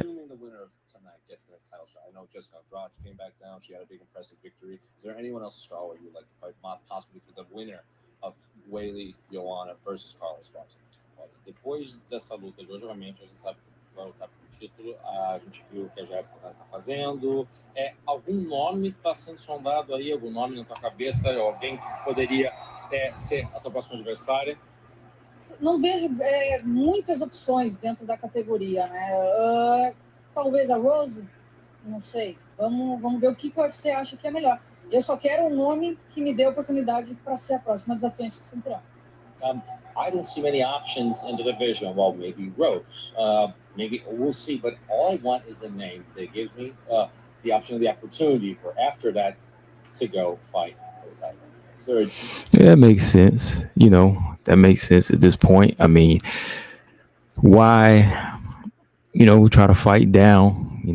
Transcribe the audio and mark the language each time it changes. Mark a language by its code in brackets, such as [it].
[en] Assuming the winner of tonight gets the next title shot. I know Jessica Andrade came back down. She had a big, impressive victory. Is there anyone else in strawweight you would like to fight, possibly for the winner of Whaley Joanna versus Carlos Esparza? [pt] Depois dessa luta de hoje, obviamente, a gente sabe que vai lutar pelo título. A gente viu o que a Jéssica está fazendo. Algum nome está sendo sondado aí? Algum nome na tua cabeça? Alguém que poderia ser a tua próxima adversária? Não vejo muitas opções dentro da categoria, né? Talvez a Rose, não sei. Vamos ver o que o UFC acha que é melhor. Eu só quero um nome que me dê a oportunidade para ser a próxima desafiante do cinturão. [en] I don't see many options in the division. Well, maybe Rose. Maybe we'll see. But all I want is a name that gives me the option of the opportunity for after that to go fight for the title. Yeah, that makes sense. That makes sense at this point. I mean, why, try to fight down?